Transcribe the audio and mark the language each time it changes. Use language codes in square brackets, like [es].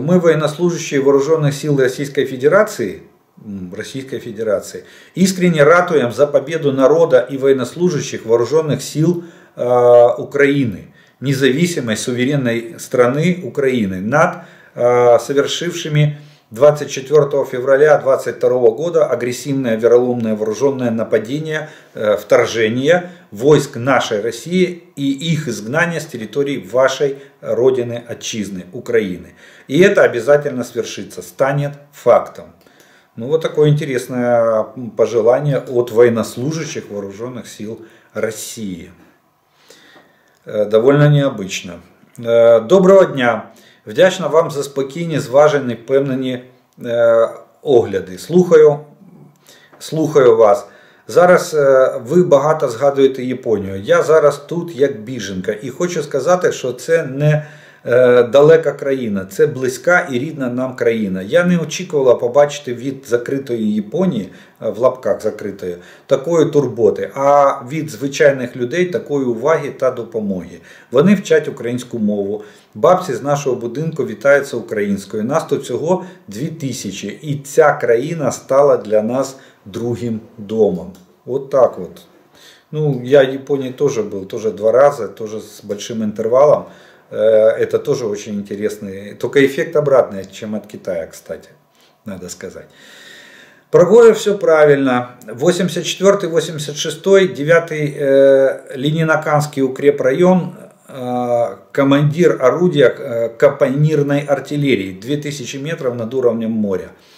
[ru] Мы, военнослужащие вооруженных сил Российской Федерации, искренне ратуем за победу народа и военнослужащих вооруженных сил Украины, независимой суверенной страны Украины, над совершившими 24 февраля 2022 года агрессивное, вероломное вооруженное нападение, вторжение войск нашей России и их изгнание с территории вашей родины, отчизны, Украины. И это обязательно свершится, станет фактом. Ну, вот такое интересное пожелание от военнослужащих вооруженных сил России. Довольно необычно. Доброго дня. [uk] Вдячна вам за спокійні, зважені, впевнені огляди. Слухаю вас. Зараз ви багато згадуєте Японію. Я зараз тут як біженка. І хочу сказати, що це не далека країна, це близька і рідна нам країна. Я не очікувала побачити від закритої Японії, в лапках закритої, такої турботи, а від звичайних людей такої уваги та допомоги. Вони вчать українську мову. Бабці з нашого будинку вітаються українською. Нас тут всього 2000, і ця країна стала для нас другим домом. [ru] Вот так вот. Ну, я в Японии тоже был, тоже 2 раза, тоже с большим интервалом. Это тоже очень интересный, только эффект обратный, чем от Китая, кстати, надо сказать. Про все правильно. 84-й, 86-й, 9-й Ленинаканский укрепрайон, командир орудия капонирной артиллерии, 2000 метров над уровнем моря.